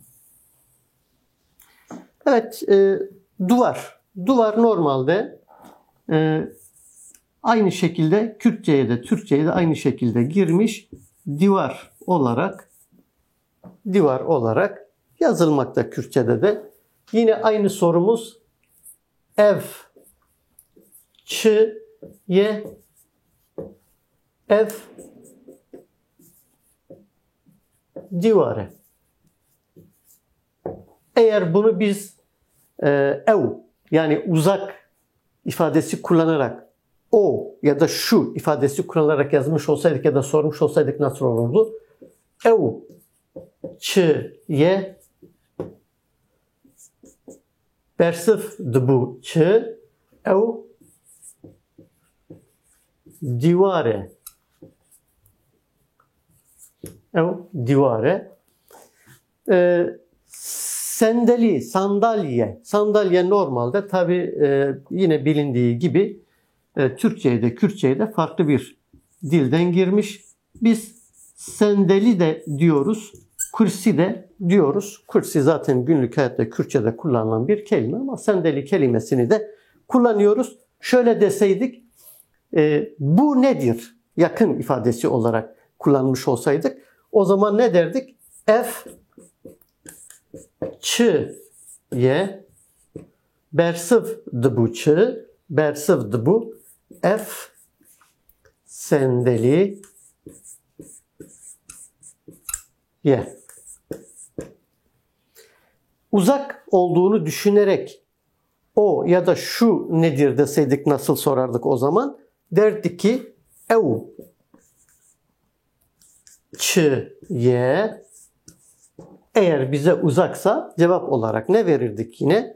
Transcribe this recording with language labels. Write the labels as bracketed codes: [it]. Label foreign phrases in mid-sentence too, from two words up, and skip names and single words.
[tr] Evet, duvar. Duvar normalde aynı şekilde Kürtçe'ye de Türkçe'ye de aynı şekilde girmiş divar olarak yazılmakta Kürtçe'de de. Yine aynı sorumuz [ku] ev çiye ev divare. [tr] Eğer bunu biz ev yani uzak ifadesi kullanarak o ya da şu ifadesi kullanarak yazmış olsaydık ya da sormuş olsaydık nasıl olurdu? [ku] Ev çiye bersif bu çi ev divare. Ev divare. [tr] Sandalye. Sandalye normalde tabi yine bilindiği gibi Türkçe'ye de Kürtçe'ye de farklı bir dilden girmiş. Biz sendeli de diyoruz. Kursi de diyoruz. Kursi zaten günlük hayatta Kürtçe'de kullanılan bir kelime ama sendeli kelimesini de kullanıyoruz. Şöyle deseydik, bu nedir? Yakın ifadesi olarak kullanmış olsaydık o zaman ne derdik? [ku] F çı ye bersiv dıbu çı bersiv dıbu F sendeli ye. [tr] Uzak olduğunu düşünerek o ya da şu nedir deseydik nasıl sorardık o zaman? Derdik ki [ku] ev çı ye. [tr] Eğer bize uzaksa cevap olarak ne verirdik yine?